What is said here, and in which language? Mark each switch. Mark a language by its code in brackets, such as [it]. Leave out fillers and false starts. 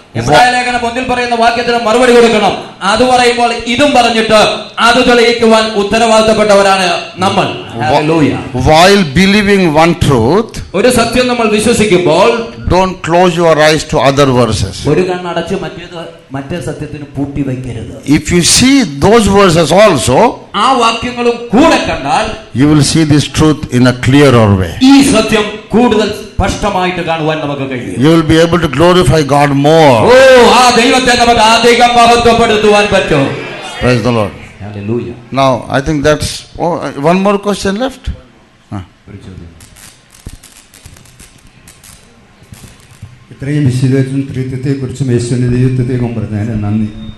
[ml] എബ്രായ ലേഖനം 1 പറയുന്ന വാക്യത്തിന് മറുപടി കൊടുക്കണം. അത് പറയുമ്പോൾ ഇതും പറഞ്ഞിട്ട് അത് തെളിയിക്കുവാൻ ഉത്തരവാദിത്തപ്പെട്ടവരാണ് നമ്മൾ. [en] Hallelujah. While believing one truth, [ml] ഒരു സത്യം നമ്മൾ വിശ്വസിക്കുമ്പോൾ, [en] don't close your eyes to other verses. [ml] ഒരു കണ്ണടച്ച് മറ്റേ സത്യത്തിന് പൂട്ടി വയ്ക്കരുത്. [en] If you see those verses also, [ml] ആ വാക്യങ്ങളും കൂടെ കണ്ടാൽ, [en] you will see this truth in a clearer way. [ml] ഈ സത്യം കൂടുതൽ സ്പഷ്ടമായിട്ട് കാണുവാൻ നമുക്ക് കഴിയും. [en] You will be able to glorify God more. [ml] ആ ദൈവത്തെ നമുക്ക് അധികം മഹത്വപ്പെടുത്തുവാൻ പറ്റും. [en] Praise the Lord. Hallelujah. Now I think that's one more question left. [ml] ഇത്രയും വിശദീകരിച്ചും ത്രിത്വത്തെക്കുറിച്ചും യേശുവിന്റെ ദൈവത്വത്തെയും പറഞ്ഞതിന് നന്ദി.